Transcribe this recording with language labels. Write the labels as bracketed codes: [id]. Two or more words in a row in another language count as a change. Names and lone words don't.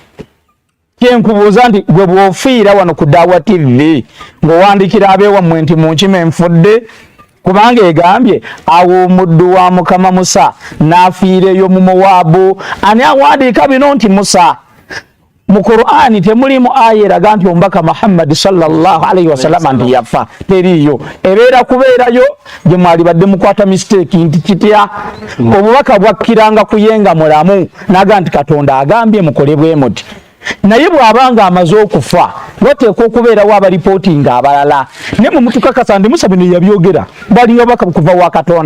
[lg] kyenkubuuza nti gwe bw'ofiira wano ku Daawa TV ng'owandiikira abeewammwe nti munkime nfudde kubanga egambye awo omuddu wa Mukama Musa n'afiira eyo mu Mowaabu. Ani awandiika bino nti Musa? Mu Qur'ani temulimu aya eraga nti omubaka Muhammad [ar] صلى الله عليه وسلم [lg] nti yafa, teriyo. Ebeera kubeerayo gye mwali badde mukwata mistake nti kitya obubaka bwakkiranga kuyenga mulamu naga nti Katonda agambye mukole bwe muti. Naye bw'abanga amaze okufa wateekwa okubeerawo abaripootinga abalala ne mu mutukakasa ndi Musa bino yabyogera balinga baka kuva wa Katonda.